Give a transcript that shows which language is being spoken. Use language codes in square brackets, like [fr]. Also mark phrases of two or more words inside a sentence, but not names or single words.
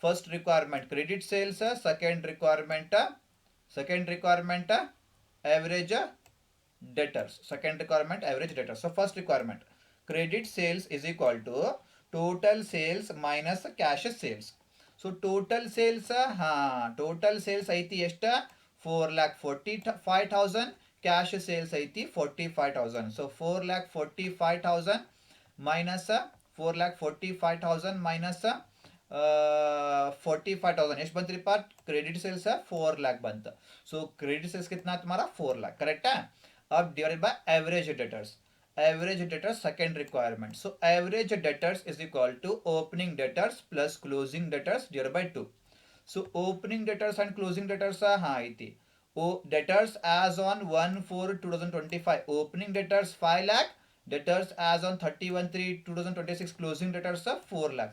[en] first requirement credit sales, second requirement average debtors. Second requirement average debtors. So first requirement credit sales is equal to total sales minus cash sales. So total sales [kn] ಐತಿ ಎಷ್ಟ [en] 4,45,000, cash sales ಐತಿ 45,000. So 4,45,000 minus 4,45,000 minus 45,000 [kn] ಎಷ್ಟು ಬಂತ್ರಿಪ್ಪ [en] credit sales 4 lakh ಬಂತ. so credit sales [hi] कितना तुम्हारा [en] 4 lakh करेक्ट है. अब divided by average debtors. Average debtors second requirement. So average debtors is equal to opening debtors plus closing debtors divided by 2. So opening debtors and closing debtors हाँ ಐತಿ. Debtors as on 1/4/2025 opening debtors 5 lakh, debtors as on 31/3/2026 closing debtors 4 lakh.